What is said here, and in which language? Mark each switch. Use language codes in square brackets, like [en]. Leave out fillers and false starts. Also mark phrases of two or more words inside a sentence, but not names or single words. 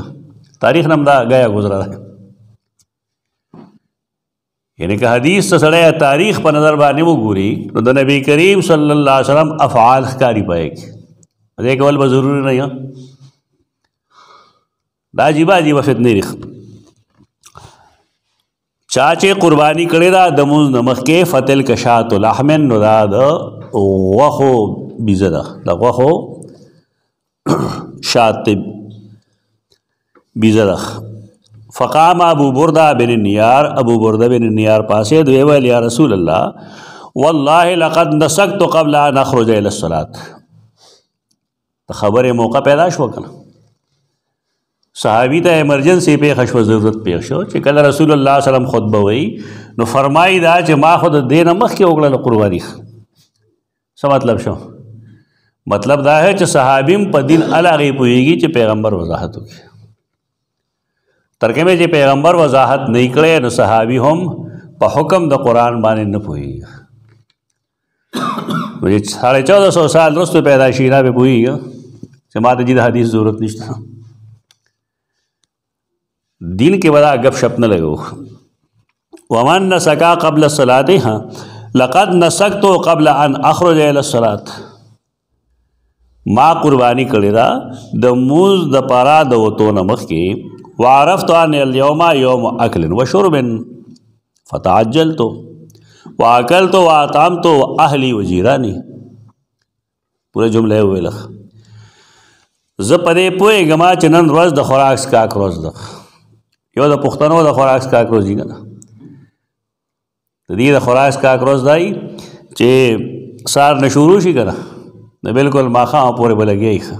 [ps] تاریخ نه هم دا گیا گزره ده. یعنی که حدیث ته سړی تاریخ په نظر باندې وګوري نو د نبی کریم [ar] صلی الله علیه وسلم [ps] افعال ښکاري پایږي. دې کول به ضروري نه یم. دا عجیبه عجیبه فتنې دي. چا چې قرباني کړې ده د مونځ نه مخکې [ar] فتلک شاة لحم [ps] نو دا د غوښو بیزه ده، د غوښو شات بیزه ده. [ar] فقام ابو برده بن النیار، ابو برده بن النیار [ps] پاسې دوی ویل [ar] یا رسول الله والله لقد نسکت قبل ان اخرج الى الصلاة. [ps] د خبرې موقع پیدا شو کنه، صحابي ته ایمرجنسي پیښه شوه، ضرورت پیښ شو چې کله رسول الله [ar] صلی الله علیه وسلم [ps] خطبه وایي نو فرمایي دا چې ما خو د دې نه مخکې وکړله قرباني. څه مطلب شو؟ مطلب دا ہے چې صحابي هم په دین هغې پوهېږي چې پیغمبر وضاحت وکړي. ترکمه چې پیغمبر وضاحت نه کړی نو صحابي هم په حکم د قرآن باندې نه پوهېږي. 1450 سال وروسته پیدا شي نه به پوهېږي چې ما ته د حدیث ضرورت نشته. دین کې به دا ګپ شپ نه لګو. [ar] ومن نسکا قبل الصلاة لقد نسکت قبل ان اخرج الى الصلاة. [ps] ما قربانی کړې ده د مونځ د پاره د وتو نه مخکې. [ar] وعرفت ان اليوم يوم اكل وشرب فتعجلت واكلت واطعمت اهلي وجيراني. [ps] پوره جمله ویله. زه په دې پوهېږم چې نن ورځ د خوراک څښاک ورځ ده. یو د پښتنو د خوراک څښاک ورځ دي که نه، د دې د خوراک څښاک ورځ دی چې سهار نه شروع شي که نه نو بلکل ماښام پورې به لګیا ښه.